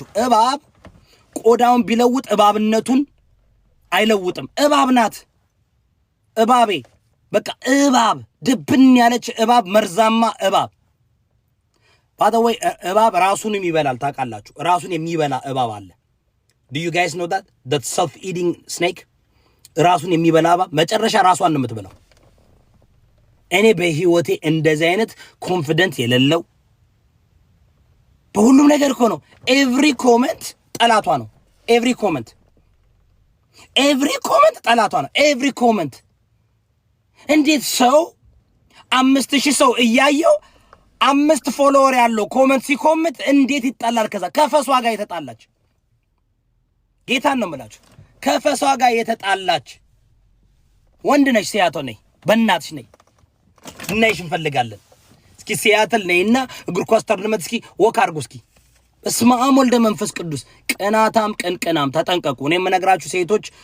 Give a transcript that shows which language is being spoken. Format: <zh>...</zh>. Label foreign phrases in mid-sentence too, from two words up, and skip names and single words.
<am>እባብ ቆዳውን ቢለውጥ እባብነቱን አይለውጥም እባብ ናት እባቤ በቃ እባብ ድብን ያለች እባብ መርዛማ እባብ ባደወይ እባብ ራሱንም ይበላል ታውቃላችሁ ራሱን የሚበላ እባብ አለ</am> <en>do you guys know that self eating snake</en> <am>ራሱን የሚበላ እባብ መጨረሻ ራሷን ነው የምትበላው እኔ በህይወቴ እንደዚህ አይነት ኮንፊደንስ የሌለው በሁሉም ነገር እኮ ነው</am> <en>every comment</en> <am>ጠላቷ ነው</am> <en>every comment</en> <am>ጠላቷ ነው</am> <en>every comment</en> <am>እንዴት ሰው 5000 ሰው እያየው 5 ፎሎወር ያለው ኮመንት ሲኮመንት እንዴት ይጣላል ከዛ ከፈሷ ጋር የተጣላች ጌታን ነው የምላችሁ ከፈሷ ጋር የተጣላች ወንድ ነሽ ሲያትል ነይ በእናትሽ ነይ እናይሽ እንፈልጋለን እስኪ ሲያትል ነይና እግር ኳስ ተርነመት እስኪ ወክ አድርጉ እስኪ</am> <gez>እስመ አብ ወልደ መንፈስ ቅዱስ</gez> <am>ቅናታም ቅንቅናም ተጠንቀቁ እኔ የምነግራችሁ ሴቶች</am>